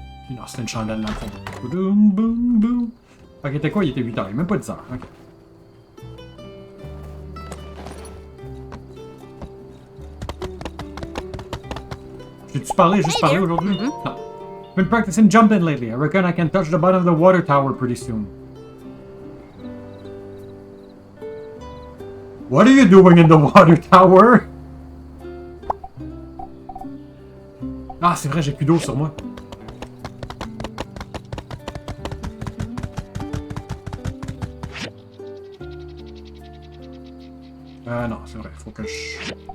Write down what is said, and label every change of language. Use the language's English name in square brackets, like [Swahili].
[French] Non, c'était une chandelle dans le fond. Boum, boum, boum. Fait qu'il était quoi? Il était 8 heures, il est même pas 10 heures. Ok. J'ai-tu parlé, juste parlé aujourd'hui? Non. [English] Been practicing jumping lately. I reckon I can touch the bottom of the water tower pretty soon. What are you doing in the water tower? [French] Ah, c'est vrai, j'ai plus d'eau sur moi. Non, c'est vrai, faut que je...